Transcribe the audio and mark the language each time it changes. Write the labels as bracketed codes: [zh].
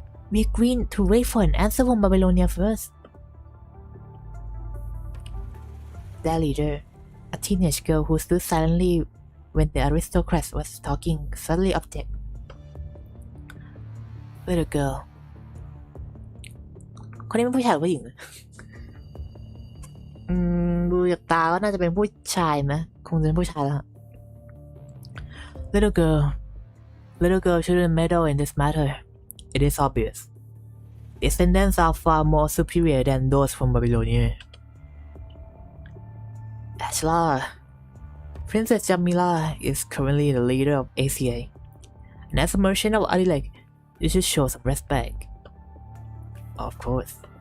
[en] We agreed to wait for an answer from Babylonia first. Their leader, a teenage girl who stood silently when the aristocrat was talking, suddenly objected. Little girl. [th] คนนี้เป็นผู้ชายหรือผู้หญิงดูจากตาก็น่าจะเป็นผู้ชายนะคงจะเป็นผู้ชายแล้ว [en] Little girl shouldn't meddle in this matter. It is obvious. Descendants are far more superior than those from Babylonia. Ashla. Princess Jamila is currently the leader of ACA, and as a merchant of Adilek, you should show some respect. Of course.